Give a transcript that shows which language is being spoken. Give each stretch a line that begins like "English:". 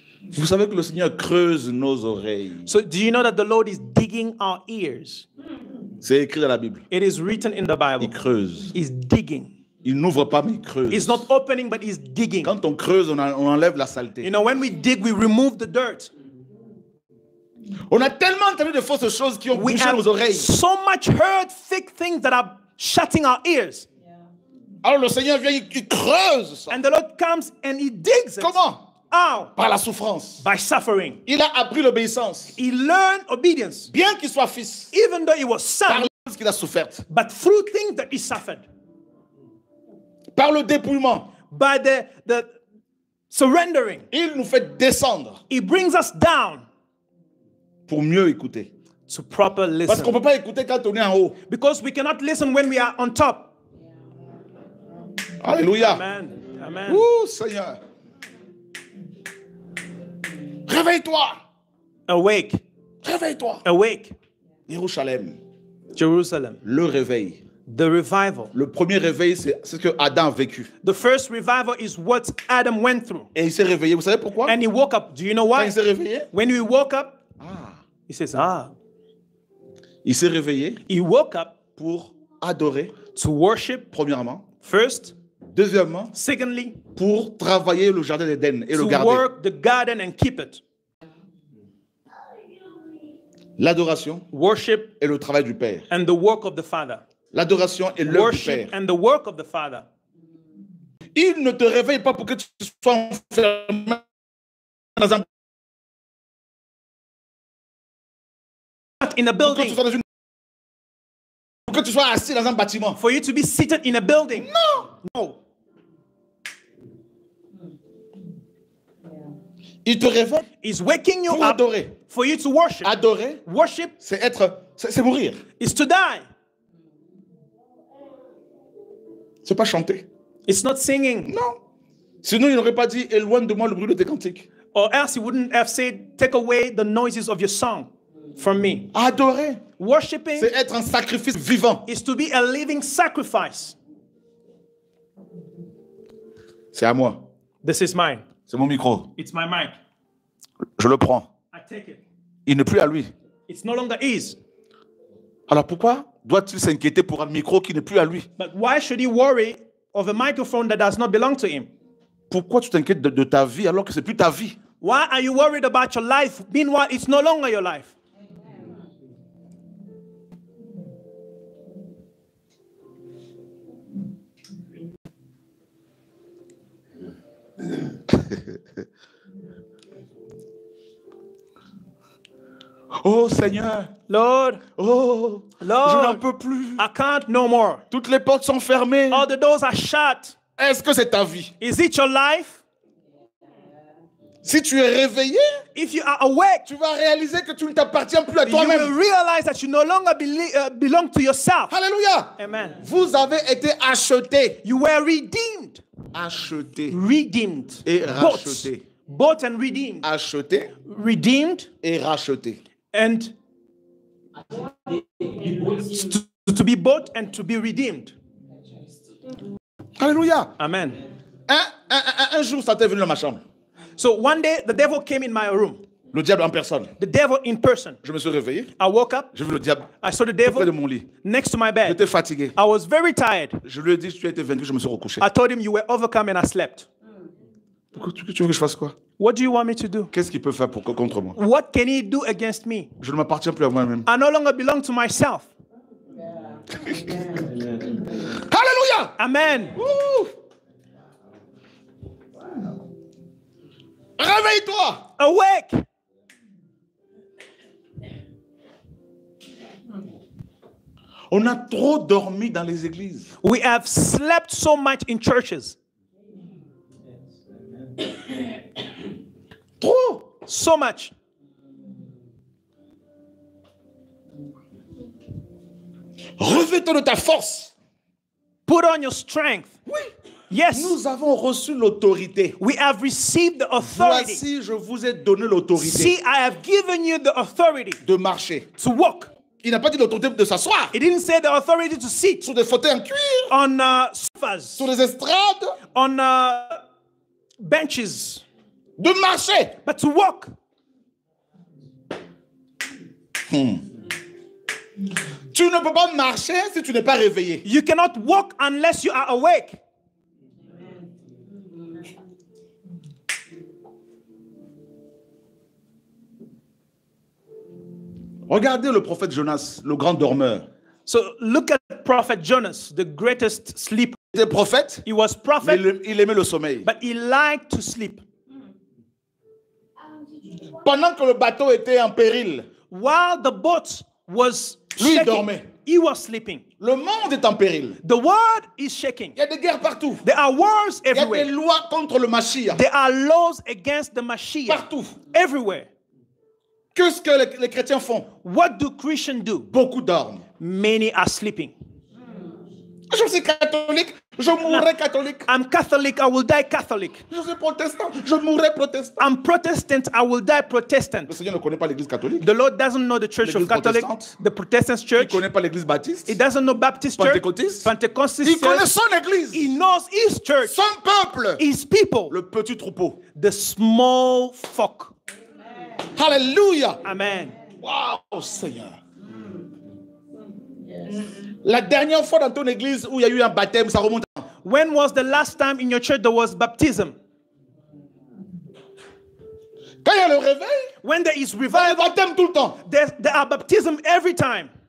French: Vous savez que le Seigneur creuse nos oreilles.
English: So do you know that the Lord is digging our ears?
French: C'est écrit dans la Bible.
English: It is written in the Bible.
French: Il creuse.
English: He's digging.
French: Il n'ouvre pas, mais il creuse.
English: He's not opening, but he's digging.
French: Quand on creuse, on enlève la saleté.
English: You know, when we dig, we remove the dirt.
French: On a tellement entendu de fausses choses qui ont bouché nos oreilles.
English: So much heard thick things that are shutting our ears.
French: Alors le Seigneur vient, il creuse ça.
English: And the Lord comes and he digs it.
French: Comment?
English: How?
French: Par la souffrance.
English: By suffering.
French: Il a appris l'obéissance.
English: He learned obedience.
French: Bien qu'il soit fils.
English: Even though he was son.
French: Par les choses qu'il a souffert.
English: But through things that he suffered.
French: Par le dépouillement.
English: By the surrendering.
French: Il nous fait descendre.
English: He brings us down.
French: Pour mieux écouter.
English: To proper listen.
French: Parce qu'on ne peut pas écouter quand on est en haut.
English: Because we cannot listen when we are on top.
French: Alléluia.
English: Amen. Amen.
French: Ouh, Seigneur. Réveille-toi.
English: Awake.
French: Réveille-toi.
English: Awake.
French: Jérusalem.
English: Jerusalem.
French: Le réveil.
English: The revival.
French: Le premier réveil, c'est ce que Adam a vécu.
English: The first revival is what Adam went through.
French: Et il s'est réveillé. Vous savez pourquoi?
English: And he woke up. Do you know why?
French: Quand il s'est réveillé?
English: When he woke up, he says,
French: Il s'est réveillé.
English: He woke up
French: pour adorer.
English: To worship.
French: Premièrement.
English: First.
French: Deuxièmement.
English: Secondly.
French: Pour travailler le jardin d'Éden et le garder.
English: To work the garden and keep it.
French: L'adoration.
English: Worship.
French: Et le travail du Père.
English: And the work of the Father.
French: L'adoration et l'œuvre du Père.
English: And the work of the Father.
French: Il ne te réveille pas pour que tu sois enfermé dans un
English: in a building.
French: Pour que tu sois assis dans un bâtiment.
English: For you to be seated in a building. No.
French: Il te réveille.
English: He's waking you
French: pour
English: up
French: adorer.
English: For you to worship.
French: Adorer.
English: Worship.
French: C'est mourir.
English: Is to die.
French: C'est pas chanter.
English: It's not singing.
French: Non. Sinon, il n'aurait pas dit éloigne de moi le bruit de tes cantiques.
English: Or else he wouldn't have said take away the noises of your song from me.
French: Adorer.
English: Worshiping.
French: C'est être un sacrifice vivant.
English: Is to be a living sacrifice.
French: C'est à moi.
English: This is mine.
French: C'est mon micro.
English: It's my mic.
French: Je le prends.
English: I take it.
French: Il n'est plus à lui.
English: It's no longer his.
French: Alors pourquoi doit-il s'inquiéter pour un micro qui n'est plus à lui?
English: But why should he worry of a microphone that does not belong to him?
French: Pourquoi tu t'inquiètes de ta vie alors que c'est plus ta vie?
English: Why are you worried about your life? Meanwhile, it's no longer your life.
French: Oh Seigneur,
English: Lord, oh, Lord,
French: je n'en peux plus.
English: I can't no more.
French: Toutes les portes sont fermées.
English: All the doors are shut.
French: Est-ce que c'est ta vie?
English: Is it your life?
French: Si tu es réveillé,
English: if you are awake,
French: tu vas réaliser que tu ne t'appartiens plus à toi-même.
English: You will realize that you no longer belong to yourself.
French: Alléluia.
English: Amen.
French: Vous avez été achetés.
English: You were redeemed.
French: Achetés.
English: Redeemed.
French: Et rachetés.
English: Bought and redeemed.
French: Achetés.
English: Redeemed.
French: Et rachetés.
English: And to be bought and to be redeemed.
French: Alléluia.
English: Amen.
French: Un jour, ça t'est venu dans ma chambre.
English: So one day, the devil came in my room.
French: Le diable en personne.
English: The devil in person.
French: Je me suis réveillé.
English: I woke up.
French: J'ai vu le diable.
English: I saw the devil
French: près de mon lit.
English: Next to my bed.
French: J'étais fatigué.
English: I was very tired.
French: Je lui ai dit, tu as été vaincu, je me suis recouché.
English: I told him you were overcome and I slept.
French: Tu veux que je fasse quoi?
English: What do you want me to do?
French: Qu'est-ce qu'il peut faire contre moi?
English: What can he do against me?
French: Je ne m'appartiens plus à moi-même.
English: I no longer belong to myself.
French: Alléluia.
English: Amen.
French: Réveille-toi.
English: Awake.
French: On a trop dormi dans les églises.
English: We have slept so much in churches.
French: Trop.
English: So much.
French: Revêt-toi de ta force.
English: Put on your strength.
French: Oui.
English: Yes.
French: Nous avons reçu l'autorité.
English: We have received the authority.
French: Voici, je vous ai donné l'autorité.
English: See, I have given you the authority.
French: De marcher.
English: To walk.
French: Il n'a pas dit l'autorité de s'asseoir.
English: He didn't say the authority to sit.
French: Sur des fauteuils en cuir.
English: On sofas.
French: Sur des estrades.
English: On benches.
French: De marcher.
English: But to walk.
French: Tu ne peux pas marcher si tu n'es pas réveillé.
English: You cannot walk unless you are awake.
French: Regardez le prophète Jonas, le grand dormeur.
English: So look at Prophet Jonas, the greatest sleeper.
French: Il était prophète.
English: He was prophet.
French: Mais il aimait le sommeil.
English: But he liked to sleep.
French: Pendant que le bateau était en péril,
English: while the boat was
French: lui
English: shaking,
French: dormait.
English: he was sleeping.
French: Le monde est en péril.
English: The world is shaking.
French: Il y a des guerres partout.
English: There are wars
French: Il y a des
English: everywhere.
French: lois contre le Mashiach.
English: There are laws against the Mashiach
French: Partout.
English: everywhere.
French: Qu'est-ce que les chrétiens font?
English: What do Christians do?
French: Beaucoup dorment.
English: Many are sleeping.
French: Je suis catholique, je mourrai catholique.
English: I'm Catholic, I will die Catholic.
French: Je suis protestant, je mourrai protestant.
English: I'm Protestant, I will die Protestant.
French: Le Seigneur ne connaît pas l'église catholique.
English: The Lord doesn't know the Church of Catholic, the Protestant
French: Il
English: Church.
French: ne connaît pas l'église baptiste.
English: He doesn't know Baptist Church,
French: Pentecôtiste.
English: Pentecostal
French: Il connaît
English: Church.
French: son église.
English: He knows his church,
French: Son peuple.
English: his people,
French: Le petit troupeau.
English: the small flock.
French: Alléluia.
English: Amen.
French: Waouh, Seigneur. La dernière fois dans ton église où il y a eu un baptême, ça remonte.
English: When was the last time in your church there was baptism?
French: Quand il y a le réveil,
English: When there is
French: il y a le
English: revival,
French: baptême tout le temps.
English: there are baptism every time.